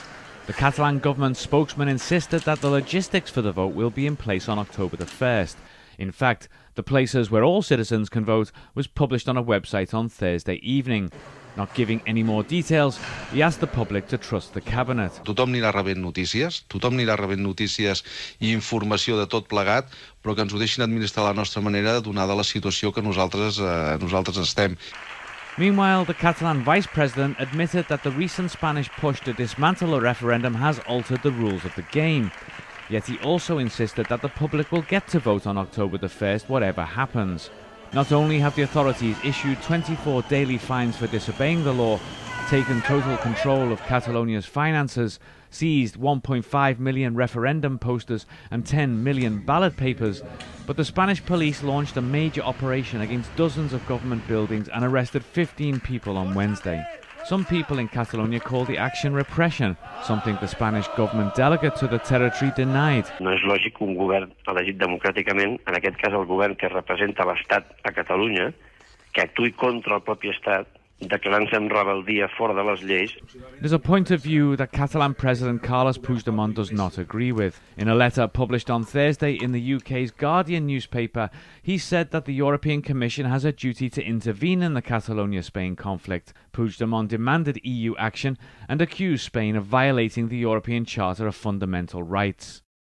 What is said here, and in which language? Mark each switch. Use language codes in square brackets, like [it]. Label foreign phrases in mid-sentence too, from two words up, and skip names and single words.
[en] The Catalan government spokesman insisted that the logistics for the vote will be in place on October the 1st. In fact, the places where all citizens can vote was published on a website on Thursday evening. Not giving any more details, he asked the public to trust the cabinet. [ca] Tothom anirà rebent notícies i informació de tot plegat, però que ens ho deixin administrar a la nostra manera, donada la situació que nosaltres estem. [en] Meanwhile, the Catalan vice president admitted that the recent Spanish push to dismantle the referendum has altered the rules of the game. Yet he also insisted that the public will get to vote on October the 1st, whatever happens. Not only have the authorities issued 24 daily fines for disobeying the law, taken total control of Catalonia's finances, seized 1.5 million referendum posters and 10 million ballot papers, but the Spanish police launched a major operation against dozens of government buildings and arrested 15 people on Wednesday. Some people in Catalonia call the action repression, something the Spanish government delegate to the territory denied. [ca] No és lògic que un govern elegit democràticament, en aquest cas el govern que representa l'Estat a Catalunya, que actuï contra el propi Estat, declarant-se en rebel·lia fora de les lleis. [en] There's a point of view that Catalan President Carles Puigdemont does not agree with. In a letter published on Thursday in the UK's Guardian newspaper, he said that the European Commission has a duty to intervene in the Catalonia-Spain conflict. Puigdemont demanded EU action and accused Spain of violating the European Charter of Fundamental Rights.